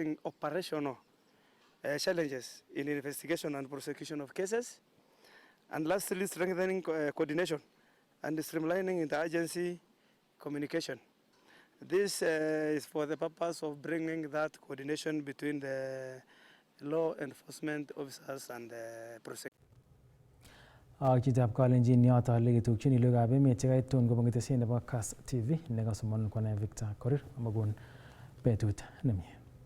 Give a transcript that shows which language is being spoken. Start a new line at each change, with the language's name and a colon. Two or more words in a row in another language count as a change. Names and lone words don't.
English: Operational challenges in investigation and prosecution of cases, and lastly, strengthening coordination and streamlining interagency communication. This is for the purpose of bringing that coordination between the law enforcement officers and the prosecutors.
Kalenjin: Kitab Kalenjin yoto lekitukyin lugab emet chekaitun kobun ketesiet nebo Kass TV nekasomon kwane Victor Korir amakon betut nemie.